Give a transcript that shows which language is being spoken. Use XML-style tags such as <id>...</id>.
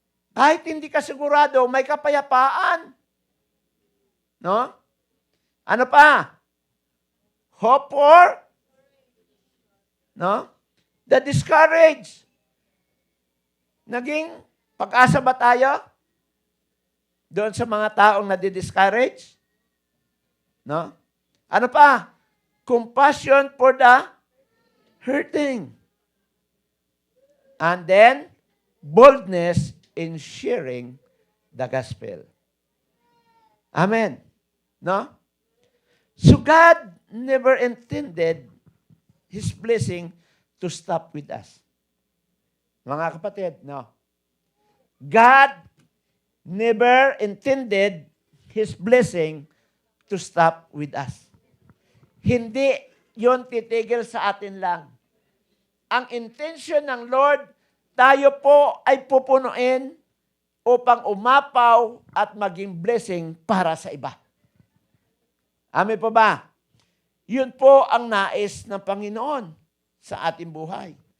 <tl>Kahit hindi ka sigurado, may kapayapaan. No? Ano pa?</tl> <en>Hope for?</en> <tl>No?</tl> <en>The discouraged.</en> <tl>Naging pag-asa ba tayo? Doon sa mga taong nadi-discourage? No? Ano pa?</tl> <en>Compassion for the hurting. And then, boldness in sharing the gospel. Amen. No? So God never intended His blessing to stop with us.</en> <tl>Mga kapatid, no?</tl> <en>God never intended His blessing to stop with us.</en> <tl>Hindi yon titigil sa atin lang. Ang intention ng Lord, tayo po ay pupunuin upang umapaw at maging blessing para sa iba. Amen po ba? Yun po ang nais ng Panginoon sa ating buhay.</tl>